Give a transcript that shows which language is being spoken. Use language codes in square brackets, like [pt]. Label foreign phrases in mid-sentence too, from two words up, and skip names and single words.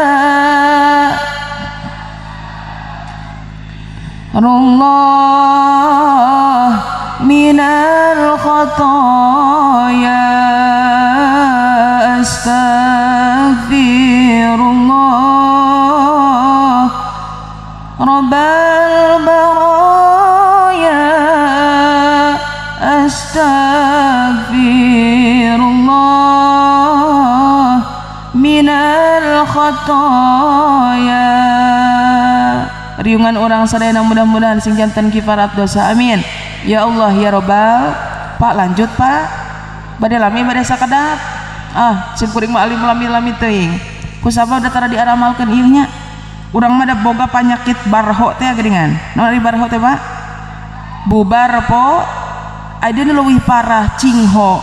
[ar] الله من الخطايا أستغفر الله رب البرايا أستغفر الله من الخطايا. [su] Riungan orang sadayana mudah-mudahan sing janten kifarat dosa. [ar] آمين يا الله يا رب. [su] Pak lanjut Pak bade lami bade sakedap sim kuring mah alim lami teuing kusabab da tara diaramalkeun ieu nya. Urang mah da boga panyakit barho teh geuningan. Naon ari barho teh Pak? Bubar po. Aya nu leuwih parah cingho.